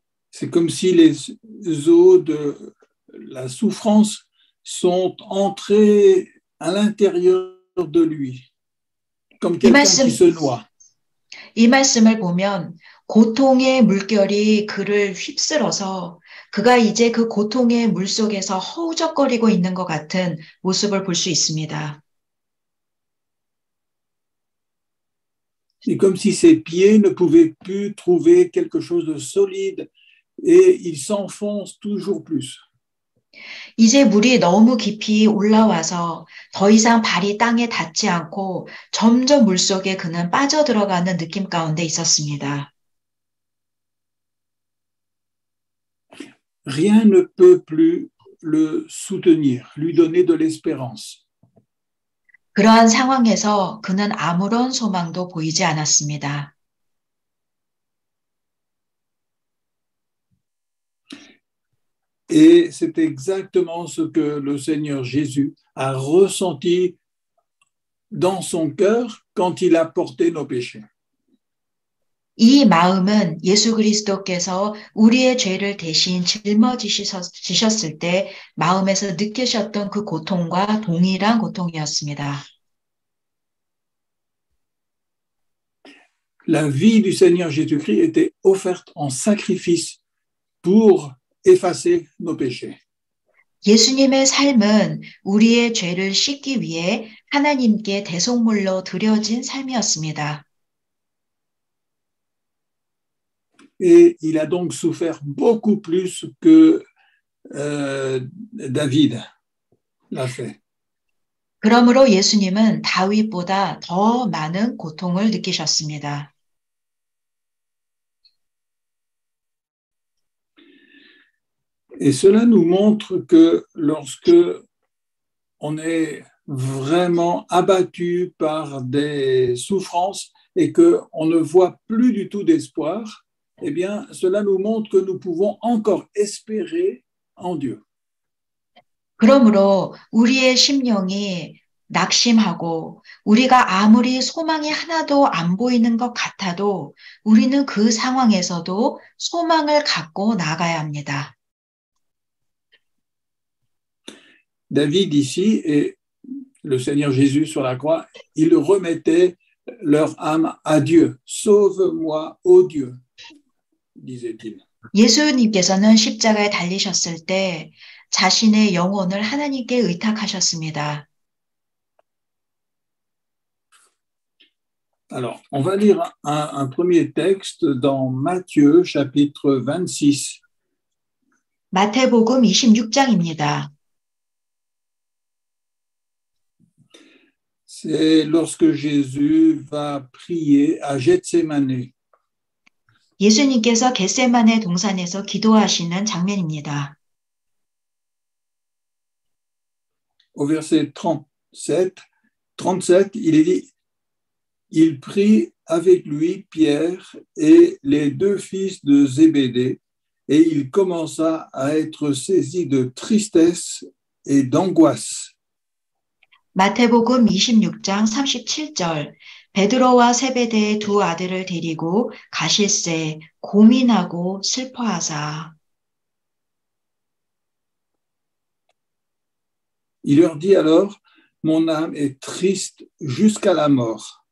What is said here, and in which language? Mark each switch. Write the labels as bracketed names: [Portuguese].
[French] C'est comme si les eaux de la souffrance sont entrées à l'intérieur de lui, comme quelqu'un qui se noie. [Korean] 이 말씀을 보면 고통의 물결이 그를 휩쓸어서 그가 이제 그 고통의 물속에서 허우적거리고 있는 것 같은 모습을 볼 수 있습니다. [French] Et comme si ses pieds ne pouvaient plus trouver quelque chose de solide et il s'enfonce toujours plus. [Korean] 이제 물이 너무 깊이 올라와서 더 이상 발이 땅에 닿지 않고 점점 물속에 그는 빠져들어가는 느낌 가운데 있었습니다. [French] Rien ne peut plus le soutenir, lui donner de l'espérance. [Korean] 그러한 상황에서 그는 아무런 소망도 보이지 않았습니다. [French] Et c'est exactement ce que le Seigneur Jésus a ressenti dans son cœur quand il a porté nos péchés. [Korean] 이 마음은 예수 그리스도께서 우리의 죄를 대신 짊어지셨을 때 마음에서 느끼셨던 그 고통과 동일한 고통이었습니다. [French] La vie du Seigneur Jésus-Christ était offerte en sacrifice pour effacer nos péchés. [Korean] 예수님의 삶은 우리의 죄를 씻기 위해 하나님께 대속물로 드려진 삶이었습니다. [French] Et il a donc souffert beaucoup plus que David l'a fait. [Korean] 그러므로 예수님은 다윗보다 더 많은 고통을 느끼셨습니다. [French] Et cela nous montre que lorsque on est vraiment abattu par des souffrances et qu'on ne voit plus du tout d'espoir, eh bien, cela nous montre que nous pouvons encore espérer en Dieu. [Korean] 그러므로 우리의 심령이 낙심하고 우리가 아무리 소망이 하나도 안 보이는 것 같아도 우리는 그 상황에서도 소망을 갖고 나가야 합니다. [French] David ici est le Seigneur Jésus sur la croix, ils remettaient leur âme à Dieu. Sauve-moi, ô Dieu, disait-il. [Korean] 예수님께서는 십자가에 달리셨을 때 자신의 영혼을 하나님께 의탁하셨습니다. [French] Alors, on va lire un premier texte dans Matthieu, chapitre 26. [Korean] 마태복음 26장입니다. [French] C'est lorsque Jésus va prier à Gethsémané. [Korean] 예수님께서 겟세마네 동산에서 기도하시는 장면입니다. [French] Au verset 37, il est dit, il prit avec lui Pierre et les deux fils de Zébédée, et il commença à être saisi de tristesse et d'angoisse. [Korean] 마태복음 26장 37절 베드로와 세베대의 두 아들을 데리고 가실새 고민하고 슬퍼하사. [French] Il leur dit alors, mon âme est triste jusqu'à la mort.